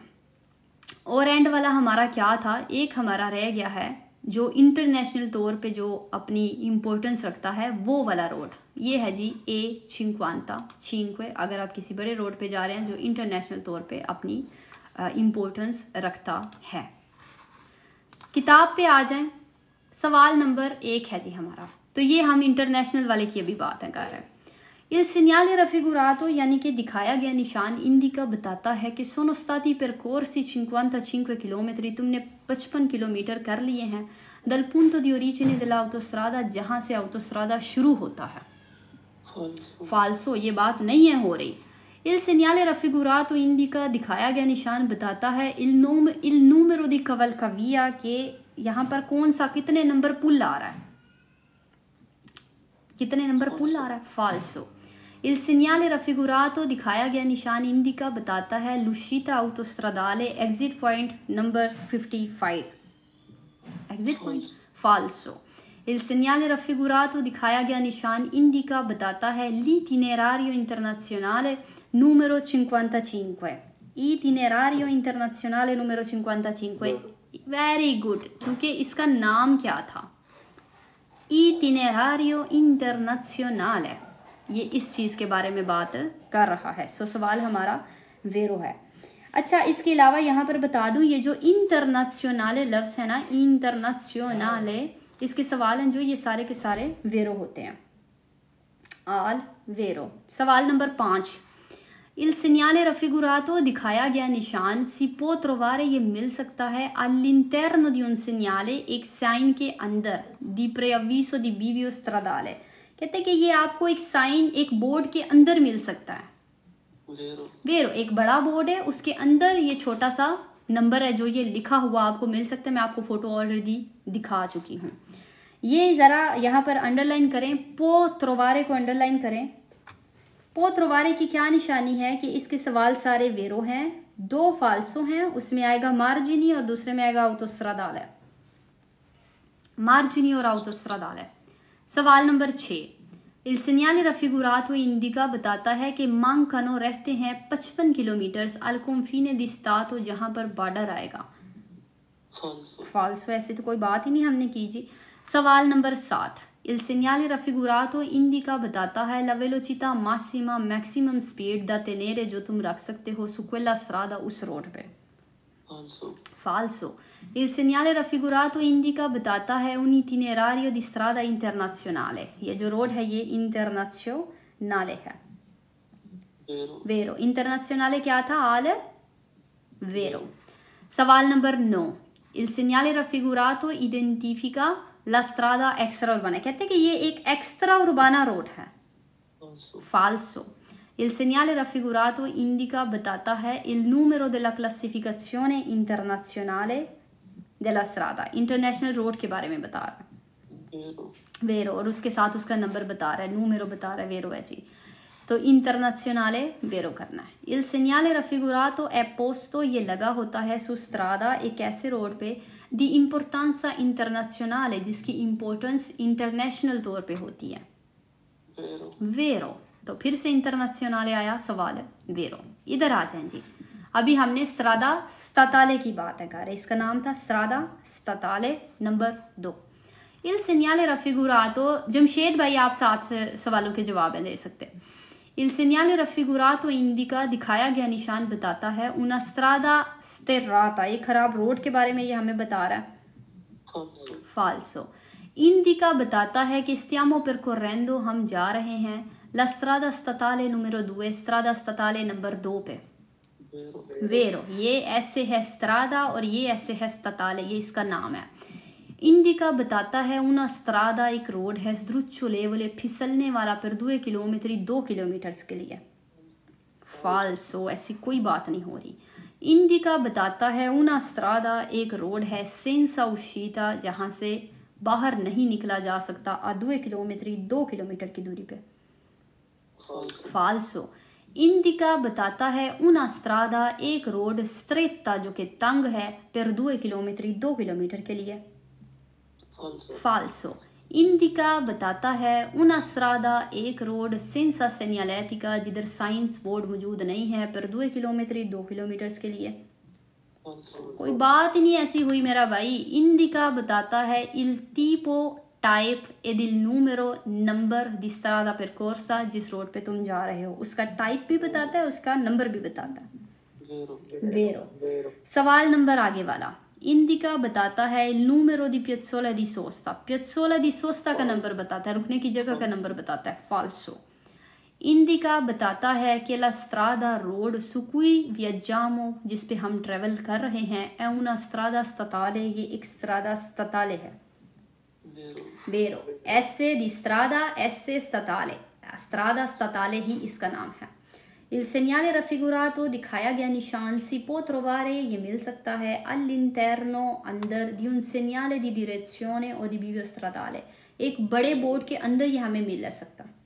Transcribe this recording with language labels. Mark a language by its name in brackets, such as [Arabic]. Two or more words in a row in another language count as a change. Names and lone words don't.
[Hindi] और एंड वाला हमारा क्या था, एक हमारा रह गया है जो इंटरनेशनल तौर पे जो अपनी इम्पोर्टेंस रखता है, वो वाला रोड, ये है जी A55। अगर आप किसी बड़े रोड पे जा रहे हैं जो इंटरनेशनल तौर पे अपनी इम्पोर्टेंस रखता है। किताब पे आ जाएं, सवाल नंबर 1 है जी हमारा। तो ये हम इंटरनेशनल वाले की अभी बात है कर रहे हैं। [Italian] Il segnale raffigurato [Hindi] यानी कि दिखाया गया निशान इंडिका बताता है कि [Italian] sono stati percorsi [Hindi] 55 किलोमीटर, तुमने 55 किलोमीटर कर लिए हैं, [Italian] dal punto di origine dell'autostrada, [Hindi] जहाँ से autostrada शुरू होता है। फाल्सो, ये बात नहीं है हो रही। [Italian] Il segnale raffigurato indica [Hindi] दिखाया गया निशान बताता है [Italian] il numero di cavalcavia [Hindi] के यहाँ पर कौन सा, कितने नंबर पुल आ रहा है, कितने नंबर पुल आ रहा है, फाल्सो। [Italian] Il segnale raffigurato [Hindi] दिखाया गया निशान इंडिका बताता है [Italian] l'uscita autostradale [English] exit point [Hindi] नंबर 55, [English] exit point, [Hindi] फाल्सो। [Italian] Il segnale raffigurato [Hindi] दिखाया गया निशान इंडिका बताता है [Italian] l'itinerario internazionale numero 55, itinerario internazionale numero 55। [English] very good, [Hindi] क्योंकि इसका नाम क्या था, [Italian] itinerario internazionale, [Hindi] ये इस चीज़ के बारे में बात कर रहा है। सो सवाल हमारा वेरो है। अच्छा, इसके अलावा यहाँ पर बता दूँ, ये जो इंटरनेशनले लफ्ज़ है ना, इंटरनेशनले, इसके सवाल हैं जो ये सारे के सारे वेरो होते हैं, आल वेरो। सवाल नंबर 5, [Italian] Il segnale raffigurato [Hindi] दिखाया गया निशान [Italian] si può trovare, [Hindi] ये मिल सकता है [Italian] all'interno di un segnale, [Hindi] एक साइन के अंदर, [Italian] di preavviso di bivio stradale, [Hindi] कहते हैं कि ये आपको एक साइन, एक बोर्ड के अंदर मिल सकता है। वेरो, एक बड़ा बोर्ड है, उसके अंदर ये छोटा सा नंबर है जो ये लिखा हुआ आपको मिल सकता है। मैं आपको फोटो ऑलरेडी दिखा चुकी हूँ। ये ज़रा यहाँ पर अंडरलाइन करें, [Italian] può trovare [Hindi] को अंडरलाइन करें। [Italian] può trovare [Hindi] की क्या निशानी है कि इसके सवाल सारे वेरो हैं, 2 फाल्सो हैं, उसमें आएगा मार्जिनी और दूसरे में आएगा autostradale, मार्जिनी और autostradale। सवाल नंबर 6, [Italian] Il segnale raffigurato indica [Hindi] बताता है कि [Italian] मांकनो [Hindi] रहते हैं 55 किलोमीटर [Italian] al confine di stato, [Hindi] जहाँ पर बॉर्डर आएगा, फाल्सो। ऐसे तो कोई बात ही नहीं हमने की जी। सवाल नंबर 7, [Italian] Il segnale raffigurato indica [Hindi] बताता है [Italian] la velocità massima [English] maximum speed [Italian] da tenere, [Hindi] जो तुम रख सकते हो [Italian] su quella strada, [Hindi] उस रोड पे, फाल्सो। [Italian] Il segnale raffigurato indica [Hindi] बताता है [Italian] un itinerario di strada internazionale, [Hindi] ये जो रोड है ये इंटरनेशनले है, वेरो। इंटरनेशनले क्या था, आल वेरो। सवाल नंबर 9, [Italian] Il segnale raffigurato identifica la strada extra urbana, [Hindi] कहते हैं कि ये एक [Italian] extra urbana [Hindi] रोड है, फाल्सो। [Italian] Il segnale raffigurato indica [Hindi] बताता है [Italian] il numero della classificazione internazionale della strada, [Hindi] इंटरनेशनल रोड के बारे में बता रहा है, वेरो, और उसके साथ उसका नंबर बता रहा है, नूमेरो बता रहा है, वेरो है जी। तो इंटरनेशनले वेरो करना है। [Italian] Il segnale raffigurato è posto, [Hindi] ये लगा होता है [Italian] su strada, [Hindi] एक ऐसे रोड पे, [Italian] di importanza internazionale, [Hindi] जिसकी इम्पोर्टेंस इंटरनेशनल तौर पे होती है, वेरो। तो फिर से इंटरनेशनले आया, सवाल वेरो। इधर आ जाएं जी, अभी हमने [Italian] strada statale [Hindi] की बात है कर रहे, इसका नाम था [Italian] strada statale [Hindi] नंबर 2। [Italian] Il segnale raffigurato, [Hindi] जमशेद भाई आप 7 सवालों के जवाब दे सकते। [Italian] Il segnale raffigurato indica [Hindi] दिखाया गया निशान बताता है [Italian] una strada sterrata, [Hindi] ये खराब रोड के बारे में ये हमें बता रहा है, फाल्सो। इंडिका बताता है कि [Italian] stiamo percorrendo, [Hindi] हम जा रहे हैं [Italian] la strada statale numero 2, strada statale [Hindi] नंबर 2 पे। वेरो, ये ऐसे है स्त्रादा और ये ऐसे है statale, ये इसका नाम है। इंडिका बताता है [Italian] una strada, [Hindi] एक रोड है sdrucciolevole, फिसलने वाला, per 2 किलोमीटर, 2 किलोमीटर के लिए। फाल्सो, ऐसी कोई बात नहीं हो रही। इंडिका बताता है [Italian] una strada, [Hindi] एक रोड है [Italian] senza uscita, [Hindi] जहाँ से बाहर नहीं निकला जा सकता, a 2 किलोमीटर, 2 किलोमीटर की दूरी पे। फाल्सो। इंडिका बताता है [Italian] una strada, [Hindi] एक रोड stretta, जो कि तंग है, per 2 किलोमीटर, 2 किलोमीटर के लिए। फाल्सो। इंडिका बताता है [Italian] una strada, [Hindi] एक रोड [Italian] senza segnaletica, [Hindi] जिधर [English] signs board [Hindi] मौजूद नहीं है, per 2 किलोमीटर, 2 किलोमीटर के लिए। कोई बात ही नहीं ऐसी हुई मेरा भाई। [Italian] इंडिका [Hindi] बताता है [Italian] il tipo, टाइप, ed il numero, नंबर, di strada percorsa, [Hindi] जिस रोड पे तुम जा रहे हो उसका टाइप भी बताता है, उसका नंबर भी बताता है। वेरो। सवाल नंबर आगे वाला। इंडिका बताता है [Italian] il numero di piazzola di sosta, piazzola di sosta [Hindi] का नंबर बताता है, रुकने की जगह का नंबर बताता है। फाल्सो। इंडिका बताता है कि [Italian] la strada, [Hindi] रोड, [Italian] su cui viaggiamo, [Hindi] जिस पे हम ट्रेवल कर रहे हैं, [Italian] è una strada statale, [Hindi] ये एक [Italian] strada statale [Hindi] है। वेरो, ऐसे [Italian] di strada, [Hindi] ऐसे statale, [Italian] strada statale [Hindi] ही इसका नाम है। [Italian] il segnale raffigurato, [Hindi] दिखाया गया निशान, [Italian] si può trovare, [Hindi] ये मिल सकता है, [Italian] all'interno, अंदर, di un segnale di direzione o di bivio stradale, [Hindi] एक बड़े बोर्ड के अंदर ये हमें मिल सकता।